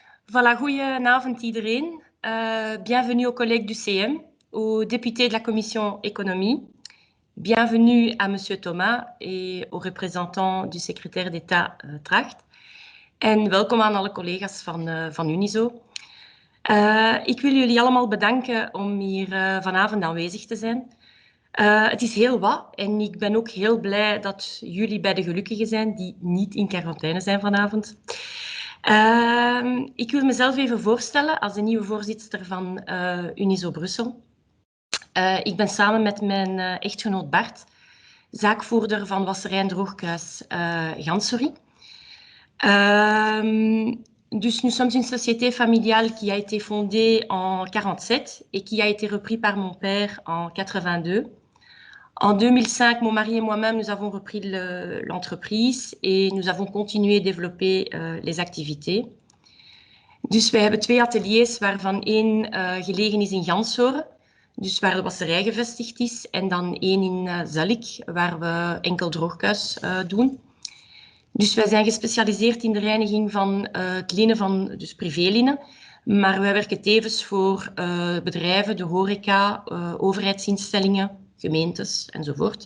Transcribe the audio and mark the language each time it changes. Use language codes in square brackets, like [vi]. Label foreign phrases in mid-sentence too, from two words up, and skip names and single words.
[nl] Voilà, goedenavond iedereen. [fr] Bienvenue aux collègues du CM, aux députés de la commission économie. Bienvenue à Monsieur Thomas et aux représentants du secrétaire d'État Tracht. [nl] En welkom aan alle collega's van Unizo. Ik wil jullie allemaal bedanken om hier vanavond aanwezig te zijn. Het is heel wat en ik ben ook heel blij dat jullie bij de gelukkigen zijn die niet in quarantaine zijn vanavond. Ik wil mezelf even voorstellen als de nieuwe voorzitter van Unizo Brussel. Ik ben samen met mijn echtgenoot Bart zaakvoerder van wasserij en droogkruis Gansory. [fr] Dus nous sommes une société familiale qui a été fondée en 1947 et qui a été reprise par mon père en 1982. En 2005, mon mari et moi-même, nous avons repris l'entreprise et nous avons continué à développer les activités. [nl] Dus wij hebben 2 ateliers, waarvan 1 gelegen is in Ganshoren, dus waar de wasserij gevestigd is, en dan 1 in Zellik, waar we enkel droogkuis doen. Dus wij zijn gespecialiseerd in de reiniging van het linnen van dus privélinnen, maar wij werken tevens voor bedrijven, de horeca, overheidsinstellingen, gemeentes enzovoort.